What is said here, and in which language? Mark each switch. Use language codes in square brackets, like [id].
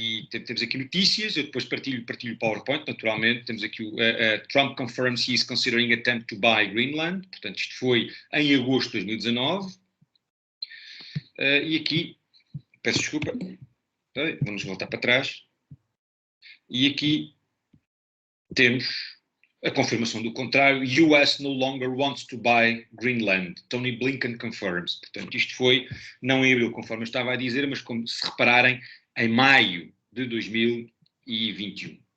[pt] Temos aqui notícias, eu depois partilho o PowerPoint, naturalmente. Temos aqui o [en] Trump confirms he is considering attempt to buy Greenland. [pt] Portanto, isto foi em agosto de 2019. E aqui, peço desculpa, vamos voltar para trás. E aqui temos a confirmação do contrário. [en] US no longer wants to buy Greenland. Tony Blinken confirms. [pt] Portanto, isto foi, não em abril, conforme eu estava a dizer, mas como se repararem, em maio de 2021.